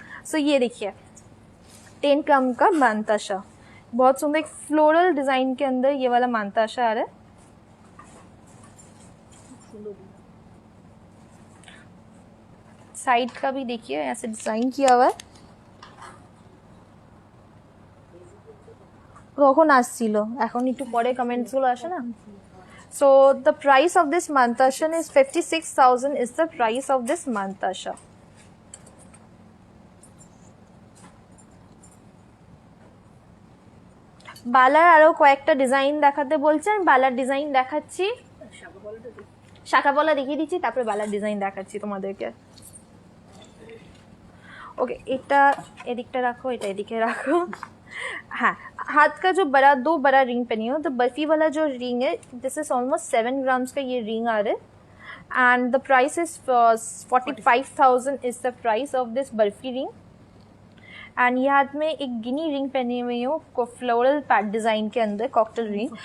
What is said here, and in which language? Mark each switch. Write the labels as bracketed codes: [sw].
[hi] सो ये देखिए 10 ग्राम का मानताशा, बहुत सुंदर एक फ्लोरल डिजाइन के अंदर ये वाला मानताशा आ रहा है। साइड का भी देखिए ऐसे डिजाइन किया हुआ है। [bn] কখন আসছিল, এখন একটু পরে কমেন্টস গুলো আসে না। [en] So the price of this মানতাশা is 56,000 is the price of this মানতাশা। [bn] বালার আরো কয়েকটা ডিজাইন দেখাতে বলছেন, বালার ডিজাইন দেখাচ্ছি, শাখা পলা দেখিয়ে দিচ্ছি, তারপরে বালার ডিজাইন দেখাচ্ছি তোমাদেরকে। ओके এটা এদিকটা রাখো, এটা এদিকে রাখো। [hi] हाँ, हाथ का जो बड़ा 2 बड़ा रिंग पहनी हो, तो बर्फी वाला जो रिंग है [en] this is almost 7 grams [hi] का ये रिंग आ रहा है [en] And the price is 45,000 is the price of this barfi ring. [hi] And ये हाथ में एक गिनी रिंग पहनी हुई हूँ फ्लोरल पैड डिजाइन के अंदर, कॉकटेल रिंग।